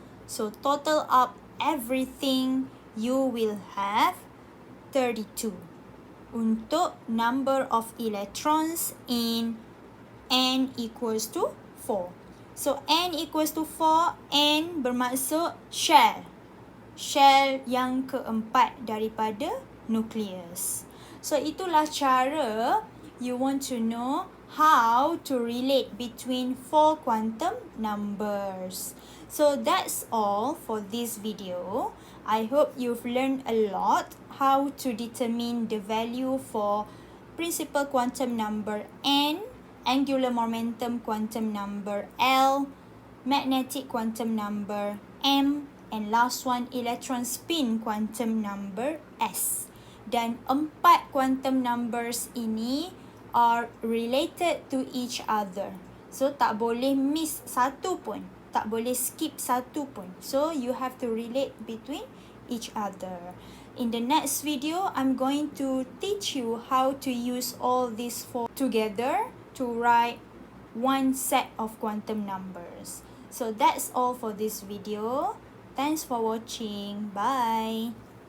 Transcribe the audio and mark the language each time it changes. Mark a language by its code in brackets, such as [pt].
[en] So total up everything, you will have 32 [ms] untuk [en] number of electrons in n equals to 4. So n equals to 4, n [ms] bermaksud [en] shell. [ms] Shell yang keempat daripada nucleus. So itulah cara [en] you want to know how to relate between 4 quantum numbers. So that's all for this video. I hope you've learned a lot how to determine the value for principal quantum number n, angular momentum quantum number L, magnetic quantum number M, and last one electron spin quantum number S. [ms] Dan [en] 4 quantum numbers [ms] ini [en] are related to each other. [ms] So tak boleh miss satu pun, tak boleh skip satu pun. [en] So you have to relate between each other. In the next video, I'm going to teach you how to use all these 4 together to write one set of quantum numbers. So that's all for this video. Thanks for watching. Bye.